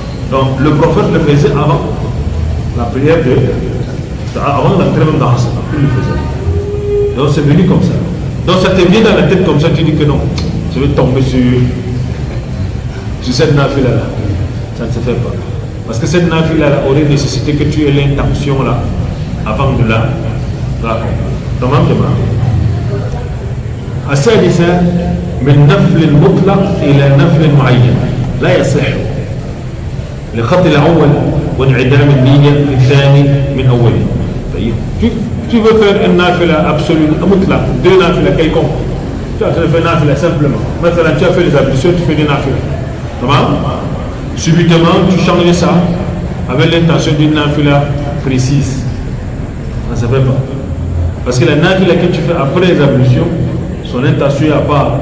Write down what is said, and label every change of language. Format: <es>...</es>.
<fr>Donc le prophète le faisait avant la prière avant l'entrée même dans Asr, il le faisait. Donc c'est venu comme ça. Donc ça te vient dans la tête comme ça, tu dis que non, je vais tomber sur cette nafila-là. Ça ne se fait pas. Parce que cette nafila-là aurait nécessité que tu aies l'intention là, avant de la accomplir.</fr> <ar>السادسة من نفل المطلق إلى نفل معين لا يصح لخط الأول وانعدام النية الثاني من أوله. طيب</ar> <fr>tu veux faire une nafila absolue, mutlaq, 2 nafila quelconque, Tu es en train de faire nafila simplement. Maintenant, tu as fait les ablutions, tu fais des nafila. Comment? Subitement, tu changes ça avec l'intention d'une nafila précise. Ça ne se fait pas. Parce que la nafila que tu fais après les ablutions, son intention est à part.</fr>